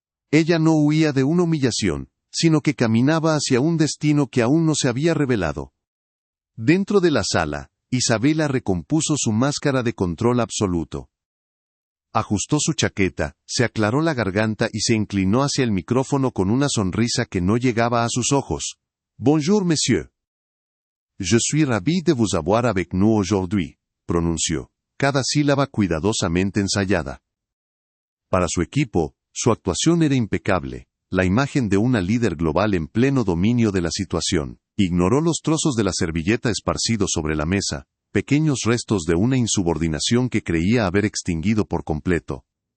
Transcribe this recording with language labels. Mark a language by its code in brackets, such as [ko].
[es] Ella no huía de una humillación, sino que caminaba hacia un destino que aún no se había revelado. Dentro de la sala, Isabela recompuso su máscara de control absoluto. Ajustó su chaqueta, se aclaró la garganta y se inclinó hacia el micrófono con una sonrisa que no llegaba a sus ojos. [fr] «Bonjour, monsieur. Je suis ravi de vous avoir avec nous aujourd'hui», [es] pronunció, cada sílaba cuidadosamente ensayada. Para su equipo, su actuación era impecable, la imagen de una líder global en pleno dominio de la situación. Ignoró los trozos de la servilleta esparcidos sobre la mesa, pequeños restos de una insubordinación que creía haber extinguido por completo.